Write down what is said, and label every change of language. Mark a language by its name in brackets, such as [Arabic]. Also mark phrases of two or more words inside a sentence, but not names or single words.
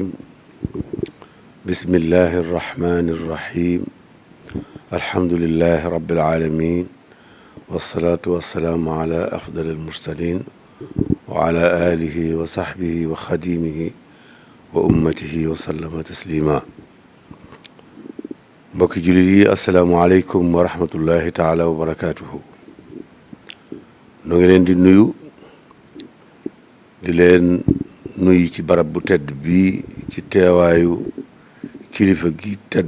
[Arabic] بسم الله الرحمن الرحيم. الحمد لله رب العالمين والصلاة والسلام على أفضل المرسلين وعلى آله وصحبه وخديمه وأمته وسلم تسليما. [Wolof] mbokki jullit yi [Arabic] السلام عليكم ورحمة الله تعالى وبركاته. [Wolof] nu ngi leen di nuyu ci barab bu tedd bii ci teewaayu kilifa gi tedd